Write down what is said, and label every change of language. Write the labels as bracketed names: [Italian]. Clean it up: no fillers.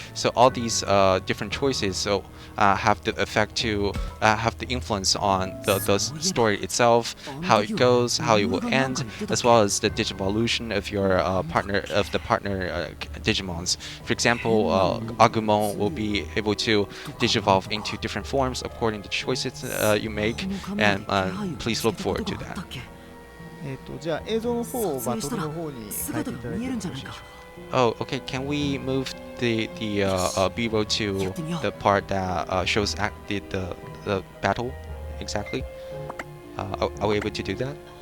[English] So all these different choices have the effect to have the influence on the story itself, how it goes, how it will end, as well as the digivolution of your partner Digimons. For example, Agumon will be able to digivolve into different forms according to the choices you make, and please look forward to that. [Japanese] じゃあ映像の方をバトルの方に変えていただいてよろしいでしょうか。 [English] Oh, okay. Can we move the B-roll to the part that shows the battle exactly? Are we able to do that?